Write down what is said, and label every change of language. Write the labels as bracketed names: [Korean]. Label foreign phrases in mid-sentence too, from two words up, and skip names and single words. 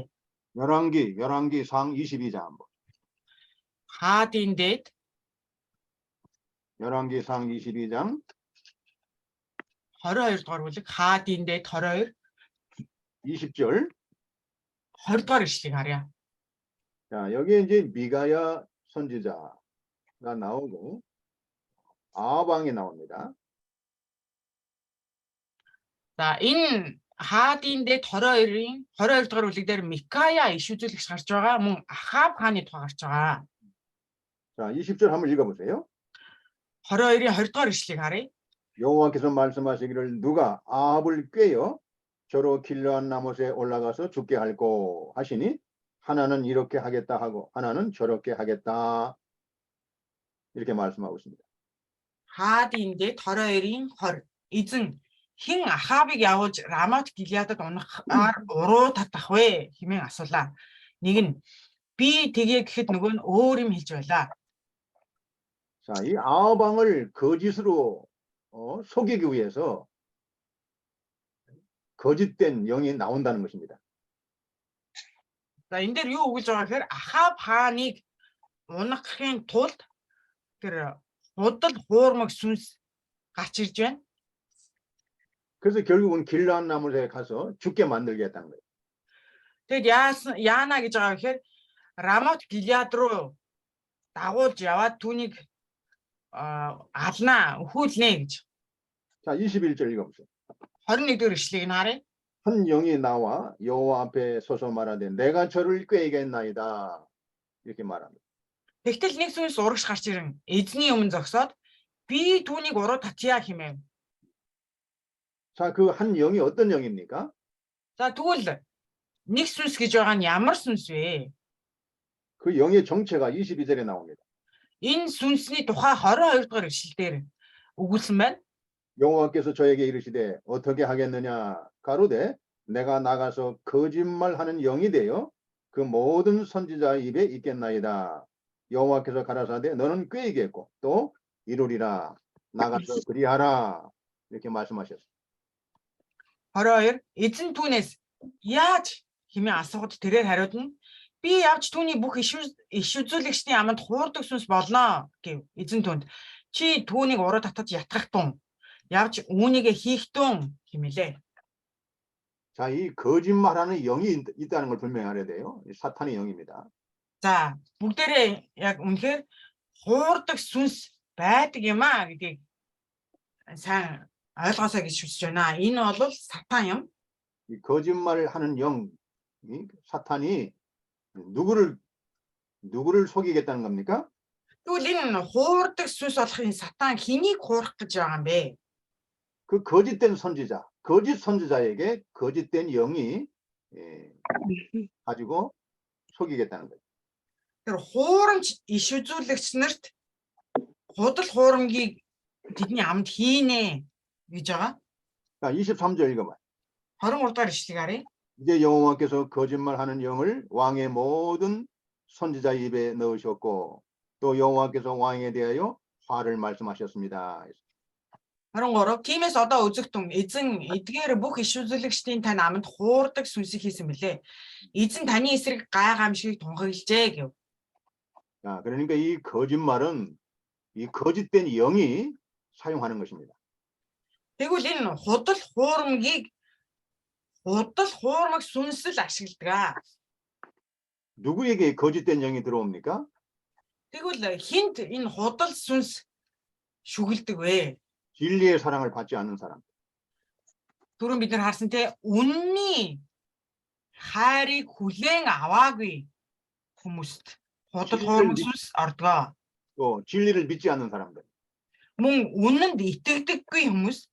[Korean] 열왕기 상 22장 한번. [Mongolian] Хаадын дээд [Korean] 열왕기 상 22장 [Mongolian] 22 дугаар бүлэг хаадын дээд 22 [Korean] 20절. [Mongolian] 20 дугаар ишлэгийг харъя. [Korean] 자, 여기에 이제 미가야 선지자가 나오고 아합 왕이 나옵니다. [Mongolian] За энэ хаадын дээд 22-ын 22 дугаар бүлэг дээр Микая иш үзүүлэгч гарч байгаа, мөн Ахаб хааны тухай гарч байгаа. [Korean] 자, 20절 한번 읽어보세요. [Mongolian] 22-ийн 20 дугаар ишлэгийг харъя. [Korean] 여호와께서 말씀하시기를 누가 아합을 꾀어 저로 길르한 나못에 올라가서 죽게 할꼬 하시니 하나는 이렇게 하겠다 하고 하나는 저렇게 하겠다 이렇게 말씀하고 있습니다. [Mongolian] Хаадын дээд 22-ийн 20 эзэн Хин Ахабыг явуулж Рамот Гилеадад унахаар уруу татах вэ хэмээн асуулаа. Нэг нь би тэгээ гэхэд нөгөө нь өөр юм хэлж байлаа. [Korean] 자, 이 아합 왕을 거짓으로 속이기 위해서 거짓된 영이 나온다는 것입니다. [Mongolian] За энэ дээр юу өгүүлж байгаа гэхээр Ахаб хааныг унахын тулд тэр худал хуурмаг сүнс гарч ирж байна. [Korean] 그래서 결국은 길르앗 나무에 가서 죽게 만들겠다는 거예요. [Mongolian] Тэгэд яана гэж байгаа гэхээр Рамот Гилеад руу дагуулж яваад түүнийг алнаа өхүүлнэ гэж. [Korean] 자, 21절 읽어보세요. [Mongolian] 21-р ишлэгийг харъя. [Korean] 한 영이 나와 여호와 앞에 서서 말하되 내가 저를 꾀이겠나이다. 이렇게 말합니다. [Mongolian] Тэгтэл нэг сүнс урагш гарч ирэн эзний өмнө зогсоод би түүнийг уруу татъя хэмэв. [Korean] 자, 그 한 영이 어떤 영입니까? [Mongolian] За тэгвэл нэг сүнс гэж байгаа нь ямар сүнс вэ? [Korean] 그 영의 정체가 22절에 나옵니다. [Mongolian] Энэ сүнсний тухай 22-р ишлэлээр өгүүлсэн байна. [Korean] 여호와께서 저에게 이르시되 어떻게 하겠느냐 가로되 내가 나가서 거짓말하는 영이 되어 그 모든 선지자 입에 있겠나이다. 여호와께서 가라사대 너는 꾀이겠고 또 이루리라. 나가서 그리하라. 이렇게 말씀하셨어요. [Mongolian] 22 эзэн түүнээс яаж хэмээн асуухад тэрээр хариулна. Би явж түүний бүх иш үзүүлэгчдийн аманд хуурдаг сүнс болно гэв. Эзэн түүнд чи түүнийг уруу татаж ятгах тун явж үүнийгээ хийх тун хэмээлээ. [Korean] 자, 이 거짓말하는 영이 있다는 걸 분명히 알아야 돼요. 이 사탄의 영입니다. [Mongolian] За бүгдээрээ яг үнэхээр хуурдаг сүнс байдаг юм аа гэдгийг сайн ойлгоосаа гэж хүсэж байна. Энэ бол сатан юм. [Korean] 이 거짓말을 하는 영, 이 사탄이 누구를 속이겠다는 겁니까? [Mongolian] Тэгвэл энэ хуурдаг сүнс болох энэ сатан хэнийг хуурах гэж байгаа юм бэ? [Korean] 그 거짓된 선지자, 거짓 선지자에게 거짓된 영이 가지고 속이겠다는 거예요. [Mongolian] Тэр хуурамч иш үзүүлэгч нарт худал хуурамгийг тэдний амд хийнэ гэж байгаа. [Korean] 자, 23절 읽어봐요. [Mongolian] 23-р ишлэгийг харъя. [Korean] 이제 여호와께서 거짓말하는 영을 왕의 모든 선지자 입에 넣으셨고 또 여호와께서 왕에 대하여 화를 말씀하셨습니다. [Mongolian] 23 тиймээс одоо үзэгтэн эзэн эдгээр бүх иш үзүүлэгчдийн тань аманд хуурдаг сүнсийг хийсэн мөлий. Эзэн таны эсрэг гай гамшигыг тунхаглажээ гэв. [Korean] 자, 그러니까 이 거짓말은 이 거짓된 영이 사용하는 것입니다. [Mongolian] Тэгвэл энэ худал хуурмаг сүнсэл ашигладаг. [Korean] 누구에게 거짓된 영이 들어옵니까? [Mongolian] Тэгвэл хинт энэ худал сүнс шүгэлдэг вэ? [Korean] 진리의 사랑을 받지 않는 사람. [Mongolian] Түрүүн бид нар харсан те үнний хайрыг хүлээн аваагүй хүмүүст худал хуурмаг сүнс ордгоо. [Korean] 또 진리를 믿지 않는 사람들. [Mongolian] Мөн үнэнд итгэдэггүй хүмүүс,